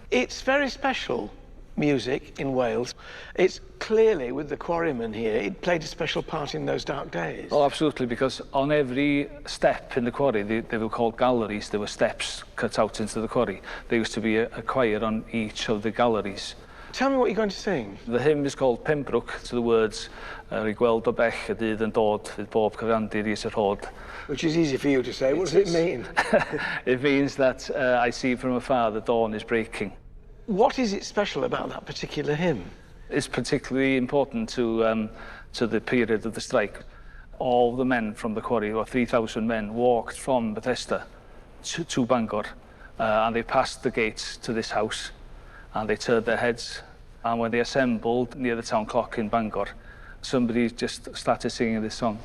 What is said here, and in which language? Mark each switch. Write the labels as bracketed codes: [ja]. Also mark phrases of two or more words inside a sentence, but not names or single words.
[en] It's very special music in Wales. It's clearly, with the quarrymen here, it played a special part in those dark days. Oh, absolutely, because on every step in the quarry, they were called galleries. There were steps cut out into the quarry. There used to be a choir on each of the galleries. Tell me what you're going to sing. The hymn is called Pembroke, to the words, [cy] "Ry gweld o bell y dydd yn dod, fydd bob cyfandir is yr hod." [en] Which is easy for you to say. What does it mean? It means that I see from afar the dawn is breaking. What is it special about that particular hymn? It's particularly important to the period of the strike. All the men from the quarry, or 3,000 men, walked from Bethesda to Bangor, and they passed the gates to this house, and they turned their heads, and when they assembled near the town clock in Bangor, somebody just started singing this song.